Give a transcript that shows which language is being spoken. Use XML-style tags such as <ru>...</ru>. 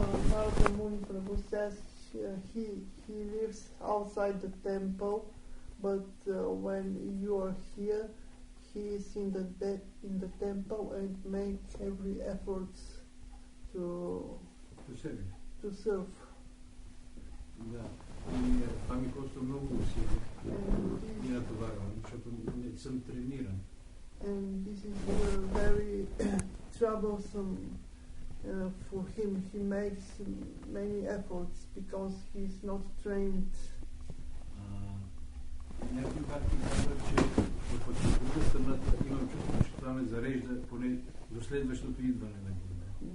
<en>Narada Muni Prabhu says he lives outside the temple, but when you are here, he is in the temple and makes every effort to serve.</en> <bg>Да. И това ми коства много усилия. И натоварвам, защото не съм трениран.</bg> <en>And this is very troublesome for him. He makes many efforts because he's not trained.</en> <bg>Някой пак ми казва, че в друга страна имам чувство, че това ме зарежда поне до следващото идване на Гурудев.</bg>